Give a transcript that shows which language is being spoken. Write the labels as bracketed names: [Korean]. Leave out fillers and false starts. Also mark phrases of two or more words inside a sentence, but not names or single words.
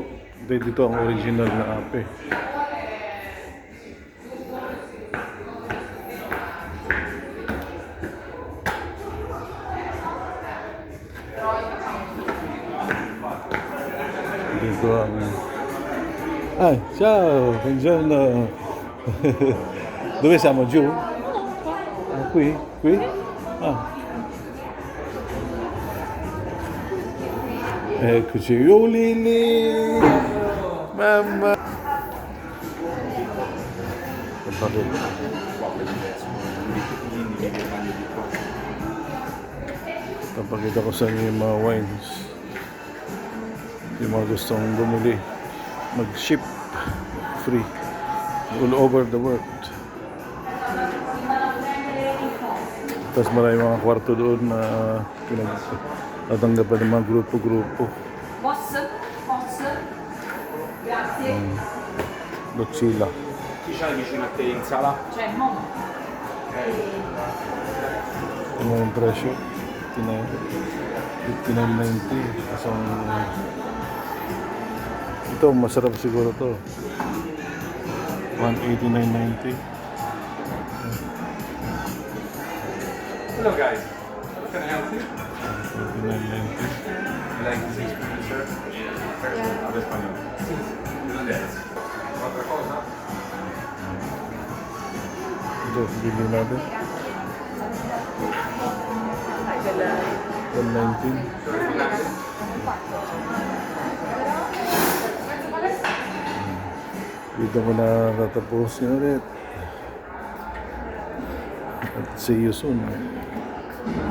[Filipino] Dito ang original na ape. Dito ang... [Italian] ciao! Buongiorno! Dove siamo? Giù? Qui? Eccoci, Lili! Mamma! [Filipino] Papakita ko sa inyo yung mga wines. Yung mga gustong bumili, [English] mag-ship free all over the world. [Filipino] Tapos maraming mga kwarto doon na pinagtatanggapan ng mga grupo-grupo. Lucilla. [Italian] Chi c'hai vicino a te in sala? C'è mo. [Filipino] Ano yung presyo? 59.90. Isang... Ito, masarap siguro to. 189.90. [English] Hello guys. How can I help you? 189.90. You like this experience, sir? Yeah. [Spanish] Hablo español. Sí. ¿De dónde eres? ¿Otra cosa? [Filipino] Ito, bili natin. 119. Dito ko na tatapos yun ulit. [English] At see you soon.